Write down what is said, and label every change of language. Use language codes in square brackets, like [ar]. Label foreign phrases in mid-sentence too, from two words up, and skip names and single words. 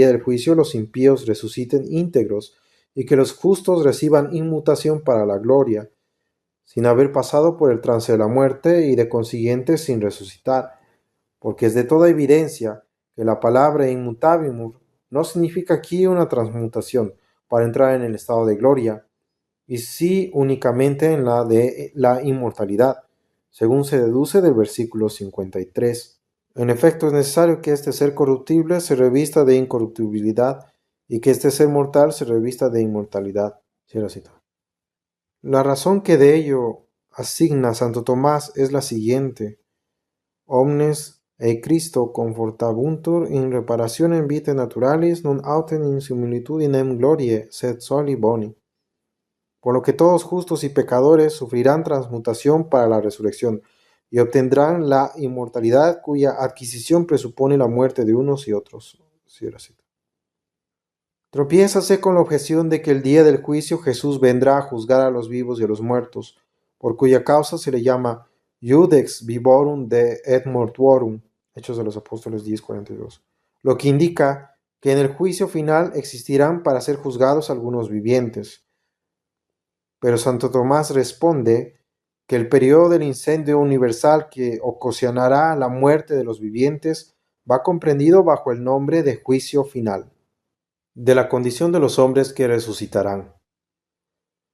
[es] día del juicio los impíos resuciten íntegros y que los justos reciban inmutación para la gloria, sin haber pasado por el trance de la muerte y de consiguiente sin resucitar, porque es de toda evidencia que la palabra inmutabimus no significa aquí una transmutación para entrar en el estado de gloria, y sí únicamente en la de la inmortalidad, según se deduce del versículo 53. En efecto, es necesario que este ser corruptible se revista de incorruptibilidad y que este ser mortal se revista de inmortalidad. Cierra cita. La razón que de ello asigna Santo Tomás es la siguiente: [la] omnes e Cristo confortabuntur in reparationem vitae naturalis non autem in similitudinem gloriae sed soli boni. [es] Por lo que todos justos y pecadores sufrirán transmutación para la resurrección y obtendrán la inmortalidad cuya adquisición presupone la muerte de unos y otros. Cierra cita. Tropiézase con la objeción de que el día del juicio Jesús vendrá a juzgar a los vivos y a los muertos, por cuya causa se le llama [la] Iudex vivorum de et mortuorum, [es] Hechos de los Apóstoles 10:42, lo que indica que en el juicio final existirán para ser juzgados algunos vivientes. Pero Santo Tomás responde que el periodo del incendio universal que ocasionará la muerte de los vivientes va comprendido bajo el nombre de juicio final, de la condición de los hombres que resucitarán.